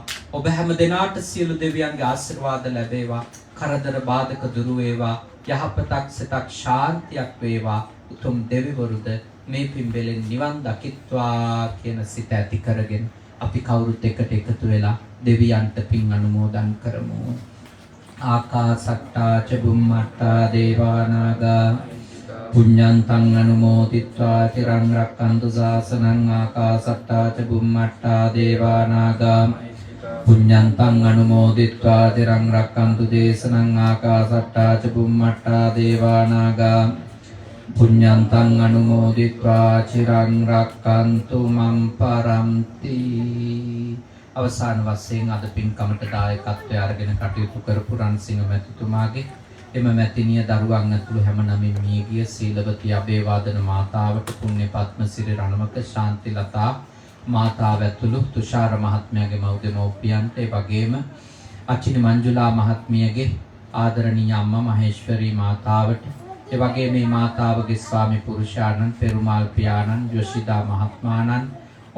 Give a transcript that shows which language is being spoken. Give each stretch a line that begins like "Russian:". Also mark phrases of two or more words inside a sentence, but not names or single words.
Sinhala: ඔබ හැම දෙනාට සියලු දෙවියන්ගේ ආශිර්වාද ලැබේවා. කරදර බාධක දුරු වේවා. යහපතක් සිතක් ශාන්තියක් වේවා. උතුම් දෙවිවරුද මේ පින්බෙලෙන් නිවන් දකිත්වා කියන සිත ඇති කරගෙන අපි කවුරුත් එකට එකතු වෙලා දෙවියන්ට පින් අනුමෝදන් කරමු.
Pali: ආකාසට්ටා ච බුම්මට්ටා දේවානාගා පුඤ්ඤන්තං අනුමෝදිත්වා චිරං රක්ඛන්තු ශාසනං ආකාසට්ටා ච බුම්මට්ටා දේවානාගා පුඤ්ඤන්තං අනුමෝදිත්වා චිරං රක්ඛන්තු දේශනං ආකාසට්ටා ච බුම්මට්ටා දේවානාගා පුඤ්ඤන්තං අනුමෝදිත්වා චිරං රක්ඛන්තු මම් පරන්ති.
Sinhala: අවසාන වශයෙන් අද පින්කමට දායකත්වය අරගෙන කටයුතු කරපු රන්සිංහ මැතිතුමාගේ එම මැතිණිය දරුවන් ඇතුළු හැම නමින් මියගිය සීලවතී අබේවාදන මාතාවට පුණ්‍ය පත්මසිරි රණවක ශාන්තිලතා මාතාව ඇතුළු තුෂාර මහත්මයාගේ මව් දෙමව්පියන්ට ඒ වගේම අචිනි මංජුලා මහත්මියගේ ආදරණීය අම්මා මහේශ්වරී මාතාවට ඒ වගේම මේ මාතාවගේ ස්වාමි පුරුෂයාණන් පෙරුමාල් පියාණන් යොෂිදා මහත්මාණන්